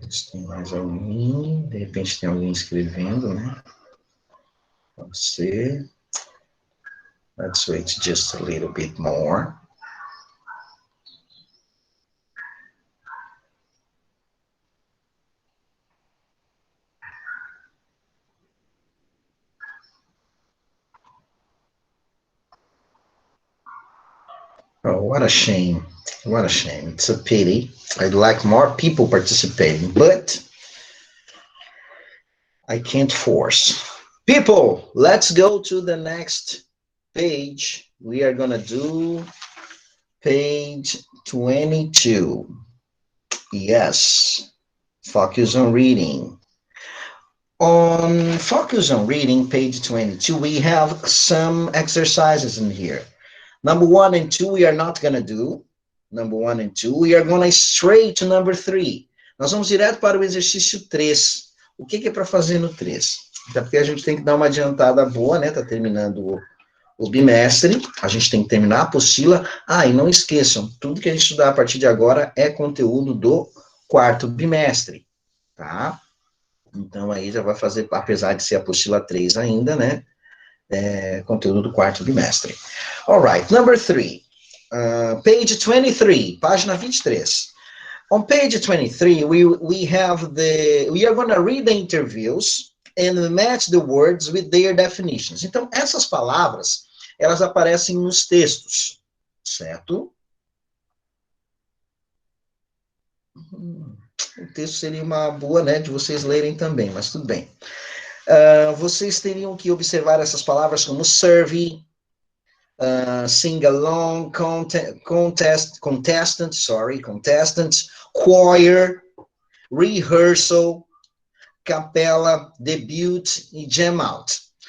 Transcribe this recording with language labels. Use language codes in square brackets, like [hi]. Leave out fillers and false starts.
[pt] Tem mais alguém? De repente tem alguém escrevendo, né? Pode ser. [en] Let's wait just a little bit more. Oh, what a shame. What a shame. It's a pity. I'd like more people participating, but I can't force. People, let's go to the next page. We are going to do page 22. Yes. Focus on reading. On Focus on Reading, page 22, we have some exercises in here. Number 1 and 2, we are not going to do. Number 1 and 2, we are going straight to number 3. [pt] Nós vamos direto para o exercício 3. O que é para fazer no 3? Até porque a gente tem que dar uma adiantada boa, né? Tá terminando o bimestre, a gente tem que terminar a apostila. Ah, e não esqueçam, tudo que a gente estudar a partir de agora é conteúdo do 4º bimestre, tá? Então, aí já vai fazer, apesar de ser a apostila 3 ainda, né? Conteúdo do 4º bimestre. [en] All right, number 3. Page 23, [pt] página 23. [en] On page 23, we are going to read the interviews and match the words with their definitions. [pt] Então, essas palavras, elas aparecem nos textos, certo? O texto seria uma boa, né, de vocês lerem também, mas tudo bem. Vocês teriam que observar essas palavras como survey, sing along, contestant, choir, rehearsal, capella, debut e jam out.